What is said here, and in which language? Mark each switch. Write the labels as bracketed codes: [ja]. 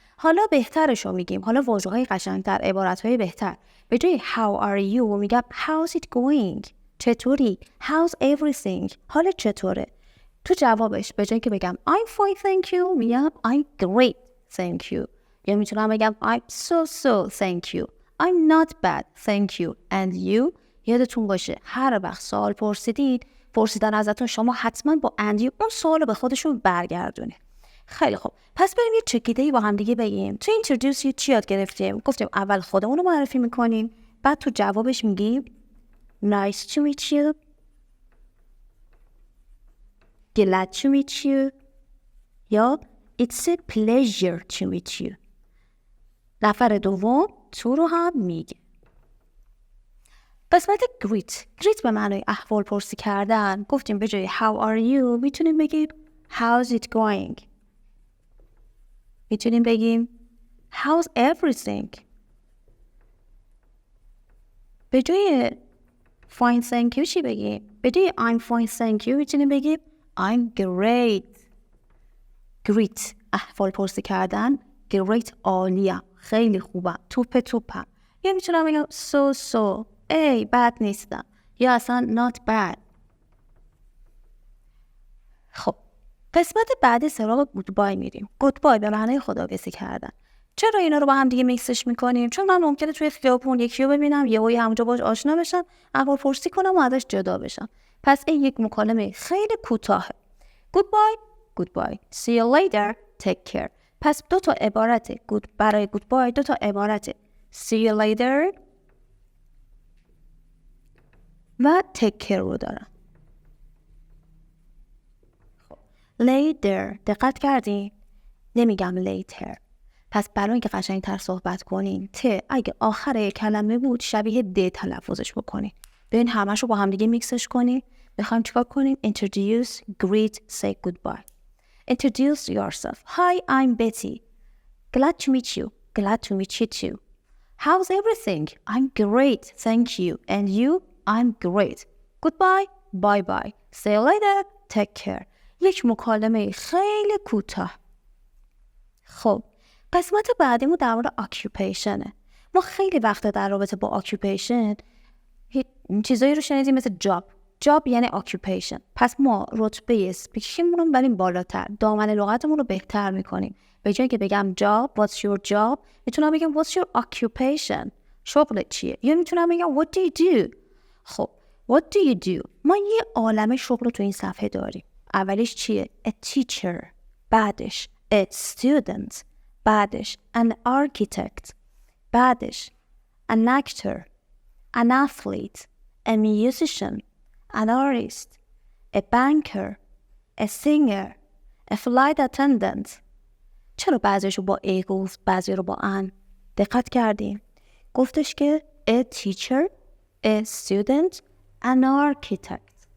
[fa] حالا بهترشو میگیم، حالا واژه‌های قشنگتر، عبارت‌های بهتر. به جای [en] how are you [fa] میگم [en] how's it going؟ [fa] چطوری؟ [en] how's everything؟ [fa] حالا چطوره؟ تو جوابش به جای که بگم [en] I'm fine thank you [fa] میگم [en] I'm great thank you. [fa] یا میتونم بگم [en] I'm so thank you. I'm not bad thank you and you. [fa] یادتون باشه هر وقت سوال پرسیدن ازتون شما حتما با [en] and you [fa] اون سوال رو به خودشون برگردونه. خیلی خوب، پس بریم یه چکیده‌ای با هم دیگه بگیم. تو introduce you چی یاد گرفتیم؟ گفتیم اول خودمون رو معرفی میکنیم، بعد تو جوابش میگیم [en] nice to meet you. glad to meet you. [fa] یا [en] it's a pleasure to meet you. [fa] نفر دوم تو رو هم میگه. قسمت greet به معنای احوال پرسی کردن. گفتیم به جای [en] how are you [fa] میتونیم بگیم [en] how's it going. [fa] میتونیم بگیم [en] how's everything. [fa] به جای fine thank you چی بگیم؟ به جای [en] I'm fine thank you [fa] میتونیم بگیم [en] I'm great. [fa] great احوال پرسی کردن. great عالیم، خیلی خوبم، توپم. یا میتونم بگم so ای بد نیستم، یا اصلا [en] not bad. [fa] خب قسمت بعدی سراغ goodbye میریم. goodbye به معنای خداحافظی کردن. چرا اینا رو با هم دیگه میکسش میکنیم؟ چون من ممکنه توی خیابون یکی رو ببینم یهویی همونجا باهاش آشنا بشم، احوال پرسی کنم و ازش جدا بشم. پس این یک مکالمه خیلی کوتاهه. [en] goodbye see you later take care. [fa] پس دو تا عبارته برای goodbye. دو تا عبارته [en] see you later [fa] و [en] take care [fa] رو دارم. خب later دقت کردین؟ نمیگم later. پس برای اینکه قشنگ‌تر صحبت کنین اگه آخر کلمه بود شبیه د تلفظش بکنین. ببین همش رو با هم دیگه میکسش کنین. میخوایم چیکار کنیم؟ [en] introduce, greet, say goodbye. Introduce yourself. Hi, I'm Betty. Glad to meet you. Glad to meet you too. How's everything? I'm great, thank you. And you? I'm great. Goodbye, bye. See you later, take care. یک مکالمه خیلی کوتاه. [fa] خب قسمت بعدیمون در مورد occupation. ما خیلی وقتا در رابطه با occupation چیزایی رو شنیدیم مثل job یعنی occupation. پس ما رتبه اسپیکینگمون رو بریم بالاتر، دامنه لغتمون رو بهتر میکنیم. به جای که بگم job, [en] what's your job [fa] میتونم بگم [en] what's your occupation. [fa] شغلت چیه؟ یا میتونم بگم [en] what do you do. [fa] خب what do you do؟ ما یه عالمه شغل رو تو این صفحه داریم. اولیش چیه؟ a teacher. بعدش [en] a student. [fa] بعدش [en] an architect. بعدش an actor, an athlete, a musician, an artist, a banker, a singer, a flight attendant. [fa] چرا بعضیشو با A گفت بعضی رو با an؟ دقت کردیم؟ گفتش که [en] a teacher, a student, an architect.